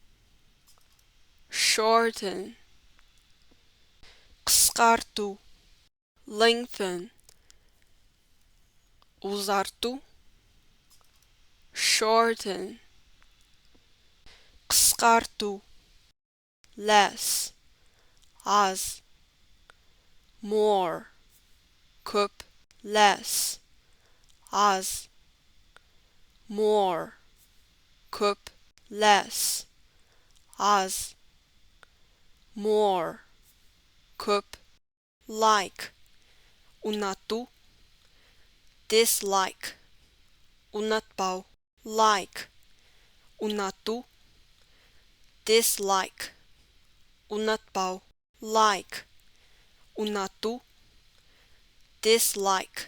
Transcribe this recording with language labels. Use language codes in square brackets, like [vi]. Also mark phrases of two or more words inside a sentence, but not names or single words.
[en] Shorten. Қысқарту. Lengthen. Ұзарту. Shorten. Қысқарту. Less. Az. More. Көп. Less. Az. More. [kk] Көп. Less. Az. [en] More. Көп. Like. Ұнату. Dislike. [kk] Ұнатпау. Like. Ұнату. [en] Dislike. Ұнатпау. Like. Ұнату. Dislike.